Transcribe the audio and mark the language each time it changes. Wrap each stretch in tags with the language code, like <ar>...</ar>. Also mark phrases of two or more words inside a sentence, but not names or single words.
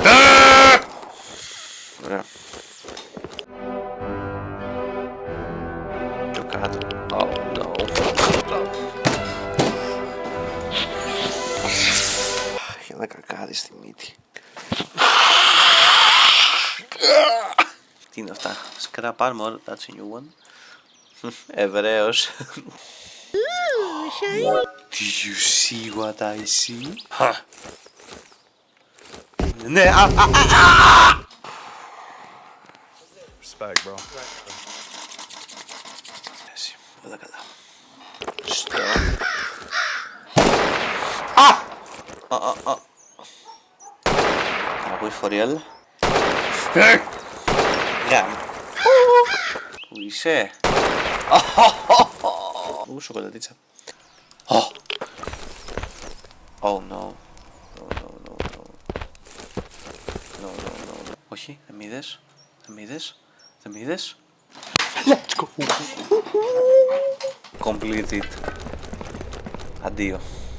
<el>Ωραία. Το κάτω.</el> <en>Oh no.</en> <el>Έχει ένα κακάδι στη μύτη. Τι είναι αυτά?</el> <en>Scrap armor, that's a new one. Εβραίος. Do you see what I see?</en> <el>Ναι,</el> <en>Respect, bro.</en> <el>εσύ, όλα καλά. Στο. Ακούεις</el> <en>for real?</en> <el>Γάμ. Πού είσαι? Ου, σοκολατίτσα.</el> <en>Oh no.</en> <el>No. Όχι, δεν μ' είδες. Δεν μ' είδες.</el> <en>Let's go. Completed.</en> <el>Αντίο.</el>